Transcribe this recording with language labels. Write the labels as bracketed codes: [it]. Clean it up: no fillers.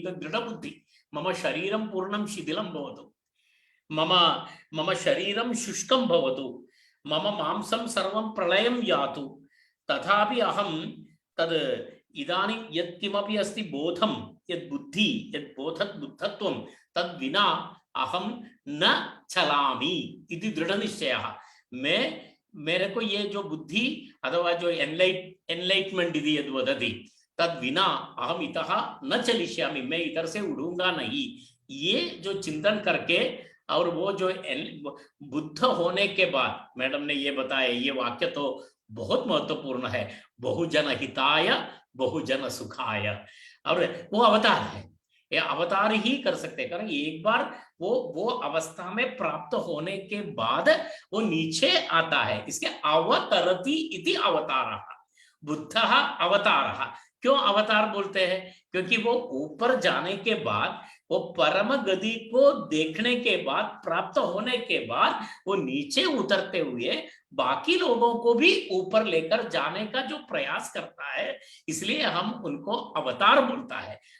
[sa] इति दृढबुद्धि, मम शरीरं पूर्णं शिथिलं भवतु, मम शरीरं शुष्कं भवतु, मम मांसं सर्वं प्रलयं यातु, तथापि अहं तद् इदानीं यत्किमपि अस्ति बोधं, यद् बुद्धि, यद् बुद्धत्वं तद् विना अहं न चलामि इति दृढ़निश्चयः। [hi] मेरे को ये जो बुद्धि अथवा जो एनलाइटमेंट [sa] इति यद् वदति तद् विना अहम इतः न चलिष्यामि, [hi] मैं इधर से उड़ूंगा नहीं। ये जो चिंतन करके और वो जो बुद्ध होने के बाद, मैडम ने ये बताया, ये वाक्य तो बहुत महत्वपूर्ण है, [sa] बहुजन हिताय बहुजन सुखाय। [hi] और वो अवतार है, ये अवतार ही कर सकते हैं, कारण एक बार वो अवस्था में प्राप्त होने के बाद वो नीचे आता है। [sa] इसके अवतरति इति अवतारः, बुद्धः अवतारः। [hi] क्यों अवतार बोलते हैं? क्योंकि वो ऊपर जाने के बाद, वो परम गति को देखने के बाद, प्राप्त होने के बाद वो नीचे उतरते हुए बाकी लोगों को भी ऊपर लेकर जाने का जो प्रयास करता है, इसलिए हम उनको अवतार बोलता है।